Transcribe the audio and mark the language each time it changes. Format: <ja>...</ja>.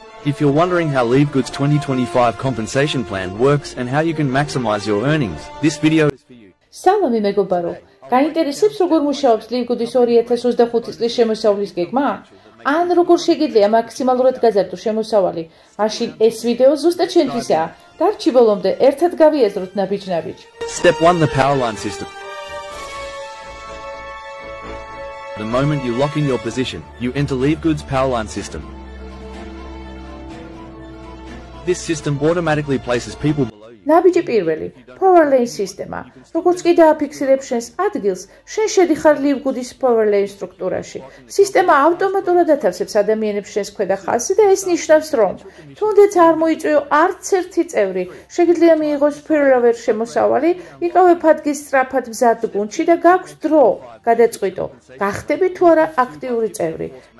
<en>If you're wondering how LiveGood's 2025 compensation plan works and how you can maximize your earnings, this video is for you.</en> <ka>Salami მეგობარო, გაინტერესებს როგორ მუშაობს LiveGood-ის 2025 წლის შემოსავლის გეგმა? ან როგორ შეგიძლია მაქსიმალურად გაზარდო შემოსავალი? მაშინ ეს ვიდეო ზუსტად შენთვისაა. დარჩი ბოლომდე, ერთად გავიაზროთ ნაბიჯ-ნაბიჯ.</ka> <en>Step 1: the power line system. The moment you lock in your position, you enter LiveGood's power line system. This system automatically places people below you.</en> <ka>ნაბიჯი პირველი, power lane სისტემა. როგორც კი დააფიქსირებ შენს ადგილს, შენ შედიხარ LiveGood-ის power lane სტრუქტურაში. სისტემა ავტომატურად ათავსებს ადამიანებს შენს ქვედა ხაზში და ეს ნიშნავს, რომ თუნდაც არ მოიწვიო არც ერთი წევრი, შეგიძლია მიიღოს ფირლოვერ შემოსავალი, იყავებ ადგილს სწრაფად მზად გუნდში და გაქვს დრო გადაწყვიტო, გახდები თუ არა აქტიური წევრი.</ka>